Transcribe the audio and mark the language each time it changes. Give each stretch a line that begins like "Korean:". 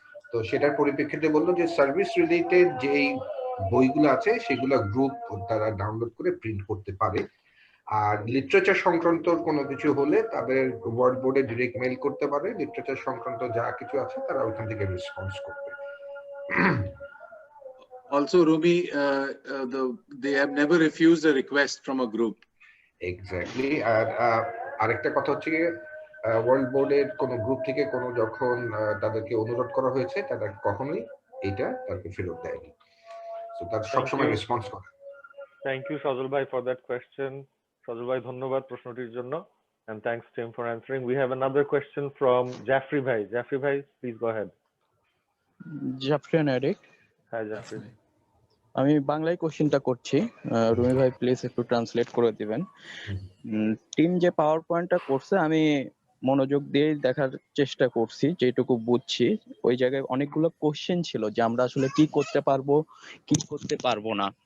Bangla: তো সেটার পরিপ্রেক্ষিতে বললো যে সার্ভিস রিলেটেড যেই বইগুলো আছে সেগুলো গ্রুপ তারা ডাউনলোড করে প্রিন্ট করতে পারে, আর লিটারেচার সংক্রান্ত কোনো কিছু হলে তাদের ওয়ার্ড বোর্ডে ডিরেক্ট মেইল করতে পারে, লিটারেচার সংক্রান্ত যা কিছু আছে তারা ওখান থেকে রেসপন্স করবে।
English: Also, Rumi, they have never refused a request from a group. Exactly.
Bangla: আর আরেকটা কথা হচ্ছে ওয়ার্ল্ড বোর্ডের কোন গ্রুপ থেকে কোনো যখন তাদেরকে অনুরোধ করা হয়েছে তারা কখনোই এটা তাদেরকে ফেরত দেয়নি। সো তারা সবসময় রেসপন্স করে।
English: Thank you, Sajal bhai, for that question. Sajal bhai,
Bangla: ধন্যবাদ প্রশ্নটির জন্য,
English: and thanks Tim for answering. We have another question from Jaffrey bhai. Jaffrey bhai, please go ahead. Jaffrey and Eric. Hi, Jaffrey.
Bangla: আমি বাংলায় কোশ্চেনটা করছি, রুমি ভাই please একটু translate করে দিবেন। টিম যে পাওয়ার পয়েন্টটা করছে আমি মনোযোগ দিয়ে দেখার চেষ্টা করছি, যেটুকু বুঝছি ওই জায়গায় অনেকগুলো কোশ্চেন ছিল যে আমরা আসলে কি করতে পারবো কি করতে পারবো না।